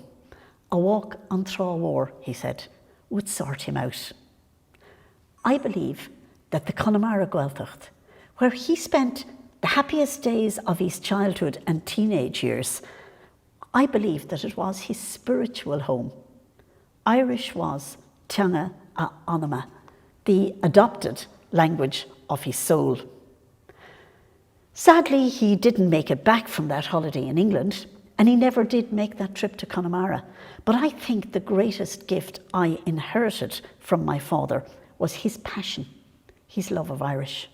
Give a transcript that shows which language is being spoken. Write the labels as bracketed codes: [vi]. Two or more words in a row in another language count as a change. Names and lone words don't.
[en] A walk on Thra War, he said, would sort him out. I believe that the Connemara Gaeltacht, where he spent the happiest days of his childhood and teenage years, I believe that it was his spiritual home. Irish was [ga] teanga a anama, [en] the adopted language of his soul. Sadly, he didn't make it back from that holiday in England, and he never did make that trip to Connemara. But I think the greatest gift I inherited from my father was his passion, his love of Irish.